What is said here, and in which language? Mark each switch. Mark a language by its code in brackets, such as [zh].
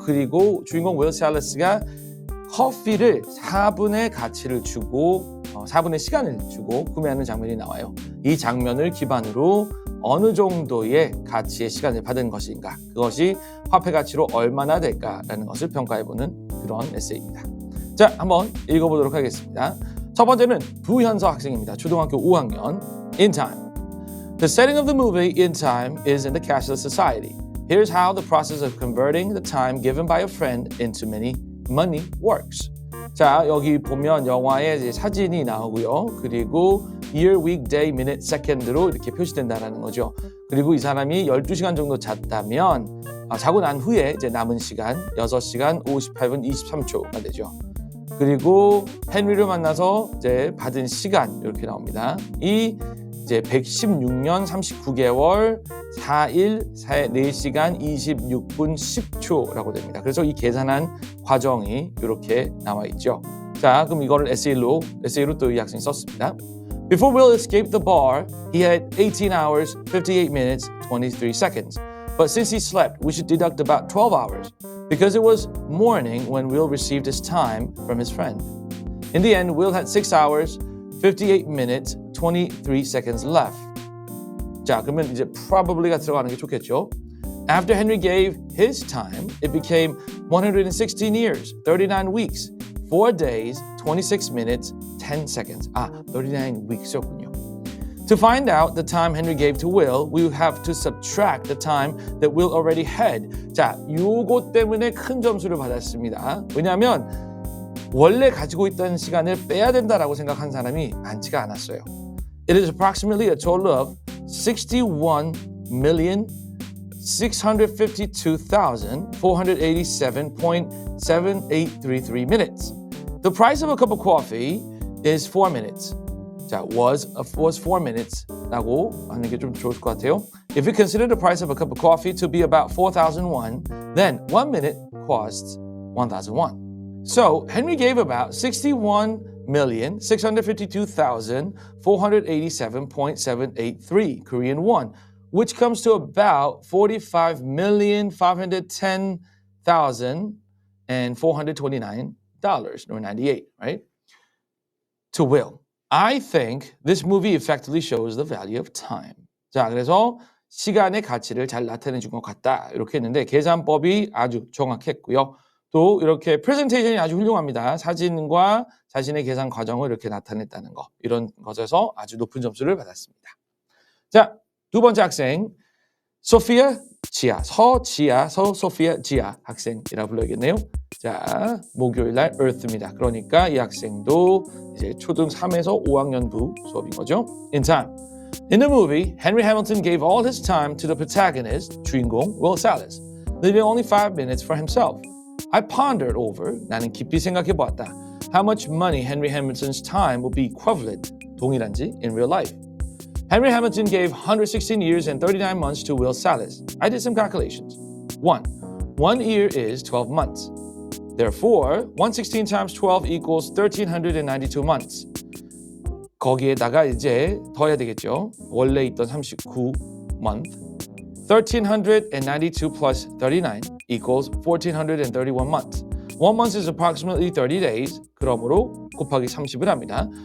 [ko] 그리고 주인공 윌 셀레스가 커피를 4분의 가치를 주고 4분의 시간을 주고 구매하는 장면이 나와요. 이 장면을 기반으로 어느 정도의 가치의 시간을 받은 것인가, 그것이 화폐 가치로 얼마나 될까라는 것을 평가해보는 그런 에세이입니다. 자, 한번 읽어보도록 하겠습니다. 첫 번째는 부현서 학생입니다. 초등학교 5학년. In Time. [en] The setting of the movie In Time is in the cashless society. Here's how the process of converting the time given by a friend into money works. [ko] 자, 여기 보면 영화에 이제 사진이 나오고요. 그리고 year, week, day, minute, second로 이렇게 표시된다는 거죠. 그리고 이 사람이 12시간 정도 잤다면 자고 난 후에 이제 남은 시간 6시간 58분 23초가 되죠. 그리고 헨리를 만나서 이제 받은 시간 이렇게 나옵니다. 이 이제 116년 39개월 4일 4시간 26분 10초라고 됩니다. 그래서 이 계산한 과정이 이렇게 나와 있죠. 자, 그럼 이거를 에세이로 또 이 학생이 썼습니다. [en] Before Will escaped the bar, he had 18 hours, 58 minutes, 23 seconds. But since he slept, we should deduct about 12 hours because it was morning when Will received his time from his friend. In the end, Will had 6 hours, 58 minutes, 23 seconds left. [ko] 자, 그러면 이제 probably가 들어가는 게 좋겠죠. [en] After Henry gave his time, it became 116 years, 39 weeks, 4 days, 26 minutes, 10 seconds. [ko] 39 weeks였군요. [en] To find out the time Henry gave to Will, we have to subtract the time that Will already had. [ko] 자, 요거 때문에 큰 점수를 받았습니다. 왜냐하면 원래 가지고 있던 시간을 빼야 된다라고 생각한 사람이 많지가 않았어요. [en] It is approximately a total of 61,652,487.7833 minutes. The price of a cup of coffee is 4 minutes. [ko] 자, [en] was 4 minutes [ko] 라고 하는 게 좀 좋을 것 같아요. [en] If you consider the price of a cup of coffee to be about 4,001, then 1 minute costs 1,001. So, Henry gave about 61,652,487.783 Korean won, which comes to about 45,510,429 dollars or 98, right? To Will. I think this movie effectively shows the value of time. [ko] 자, 그래서 시간의 가치를 잘 나타내 준 것 같다. 이렇게 했는데 계산법이 아주 정확했고요. 또 이렇게 프레젠테이션이 아주 훌륭합니다. 사진과 자신의 계산 과정을 이렇게 나타냈다는 거. 이런 것에서 아주 높은 점수를 받았습니다. 자, 두 번째 학생. 소피아 지아, 소피아 지아 학생이라 불러야겠네요. 자, 목요일 날 Earth입니다. 그러니까 이 학생도 이제 초등 3에서 5학년부 수업인 거죠. [en] In Time. In the movie, Henry Hamilton gave all his time to the protagonist, [ko] 주인공 [en] Will Salas, leaving only 5 minutes for himself. I pondered over, [ko] 나는 깊이 생각해 보았다. [en] How much money Henry Hamilton's time will be equivalent, [ko] 동일한지 [en] in real life. Henry Hamilton gave 116 years and 39 months to Will Salas. I did some calculations. 1 year is 12 months. Therefore, 116 times 12 equals 1,392 months. [ko] 거기에다가 이제 더해야 되겠죠. 원래 있던 [en] 39 month. 1,392 plus 39 equals 1,431 months. 1 month is approximately 30 days. [ko] 그러므로 곱하기 30을 합니다.